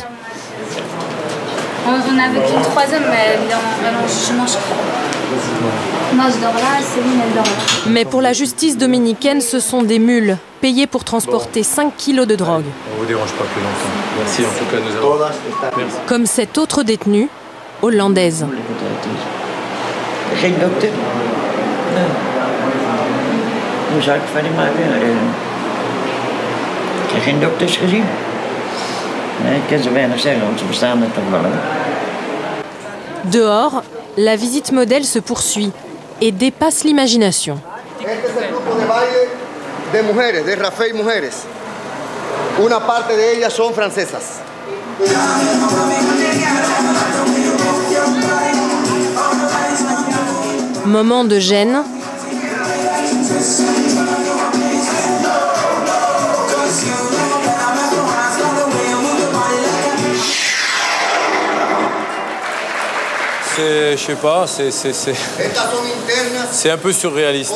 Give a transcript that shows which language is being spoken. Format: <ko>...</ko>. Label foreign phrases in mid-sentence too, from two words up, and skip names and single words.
<fr>On avait qu'une troisième, mais elle est en jugement, je crois. Moi, je dors là, Céline, elle dort là. Mais pour la justice dominicaine, ce sont des mules, payées pour transporter 5 kilos de drogue. On ne vous dérange pas plus longtemps. Merci, en tout cas, nous avons... Merci. Comme cette autre détenue, hollandaise.</fr> <nl>Geen dokter? Nee. Hoe zou ik het verder maken? Ik heb geen dokters gezien. Nee, ik kan zo weinig zeggen, want ze bestaan er toch wel.</nl> <fr>Dehors, la visite modèle se poursuit et dépasse l'imagination.</fr> <es>Este es el grupo de baile de mujeres, de Rafael Mujeres. Una parte de ellas son francesas.</es> <fr>Moment de gêne. Je sais pas, c'est un peu surréaliste.</fr>